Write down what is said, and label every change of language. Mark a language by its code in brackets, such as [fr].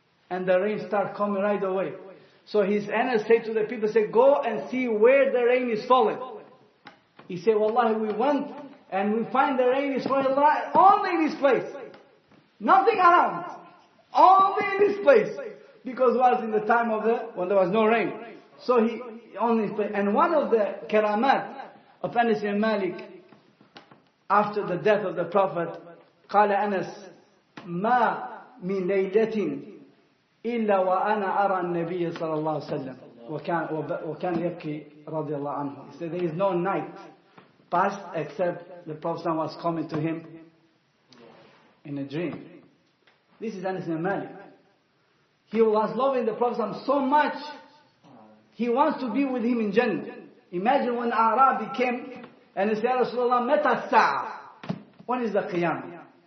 [en] and the rain started coming right away. So his Anas said to the people, say, go and see where the rain is falling. He said, Wallahi, we went and we find the rain is falling right only in this place. Nothing around. Only in this place. Because it was in the time of when there was no rain. So he only in this place. And one of the karamat of Anas ibn Malik, after the death of the Prophet, [ar] قال أنس ما من ليلة إلا وأنا أرى النبي صلى الله عليه وسلم وكان يبكي رضي الله عنه. [en] He said there is no night passed except the Prophet was coming to him in a dream. This is Anas ibn Malik. He was loving the Prophet so much, he wants to be with him in Jannah. Imagine when Arabi came and he said, Ya Rasulullah, [ar] meta sa'a? [en] When is the Qiyamah?